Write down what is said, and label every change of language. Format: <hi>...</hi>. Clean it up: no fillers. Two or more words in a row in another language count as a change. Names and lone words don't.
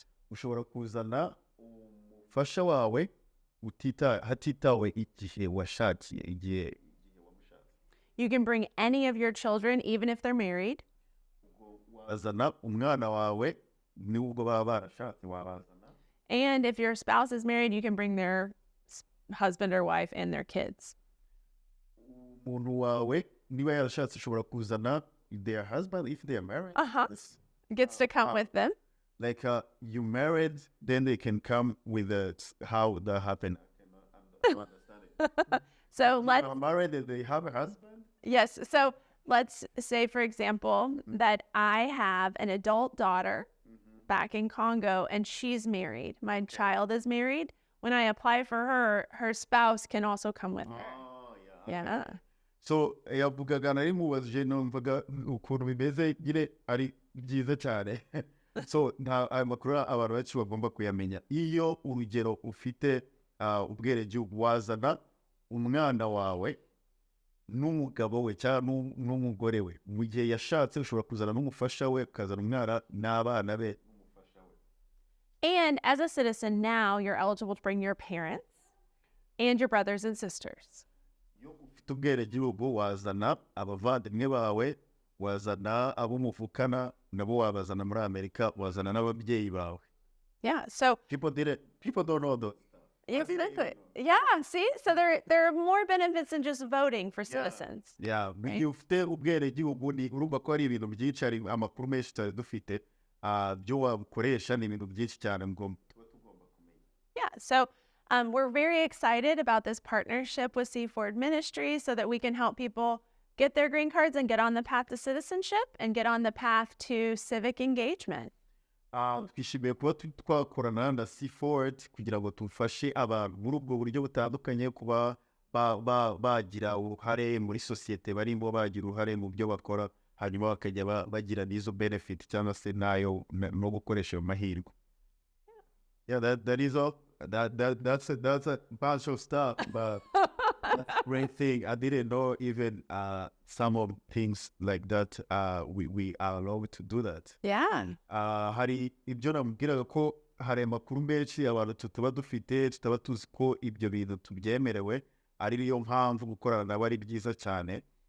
<rw>Ushobora kuzana umufasha wawe hatitawe igihe washakiye, igihe wamushatse.</rw> <en>You can bring any of your children even if they're married.</en> <rw>Wazana umwana wawe nubwo baba barashatse wabazana.</rw> <en>And if your spouse is married, you can bring their husband or wife and their kids.</en> <rw>Umuntu wawe niba yarashatse ushobora kuzana</rw> <en>their husband if they are married. Gets to come with them. Like you married, then they can come with how that happened. I don't understand it. So let's married and they have a husband? Yes. So let's say, for example, that I have an adult daughter back in Congo and she's married. My child is married. When I apply for her, her spouse can also come with her. Oh, yeah.</en> <rw>So yavugaga nari mubajije numvaga ukuntu bimeze nyine ari byiza cyane. So ayo makuru abantu benshi bagomba kuyamenya. Iyo urugero ufite ubwenegihugu, wazana umwana wawe n'umugabo we cyangwa n'umugore we. Mu gihe yashatse ushobora kuzana n'umufasha we, ukazana umwana n'abana be n'umufasha we.</rw> <en>And as a citizen now, you're eligible to bring your parents and your brothers and sisters.</en> <rw>Iyo ufite ubwenegihugu, wazana abavandimwe bawe, wazana abo muvukana nabo wabazana muri Amerika, wazana n'ababyeyi bawe.</rw> <en>Yeah, so people don't know those. Exactly. Yeah, see? So there are more benefits than just voting for citizens. Yeah, Right.</en> <rw>igihe ufite ubwenegihugu ni urumva ko hari ibintu byinshi, hari amakuru menshi tutari dufite, byo wabukoresha ni ibintu byinshi cyane tuba tugomba kumenya.</rw> <en>Yeah, so we're very excited about this partnership with C4 Ministries so that we can help people get their green cards and get on the path to citizenship and get on the path to civic engagement.</en> <rw>Twishimiye kuba twakorana na C4 kugira ngo tufashe abantu muri ubwo buryo butandukanye, kuba bagira uruhare muri sosiyete barimo, bagira uruhare mu byo bakora, hanyuma bakajya bagira n'izo benefit cyangwa se nayo no gukoresha ayo mahirwe.</rw> <en>Yeah, that is all. That's a bunch of stuff, but that's a great thing. I didn't know even some of things like that. We are allowed to do that. Yeah.</en> <rw>Hari ibyo namubwiraga ko hari amakuru menshi abantu tutaba dufite, tutaba tuzi ko ibyo bintu tubyemerewe, ariyo mpamvu gukorana nabo ari byiza cyane.</rw>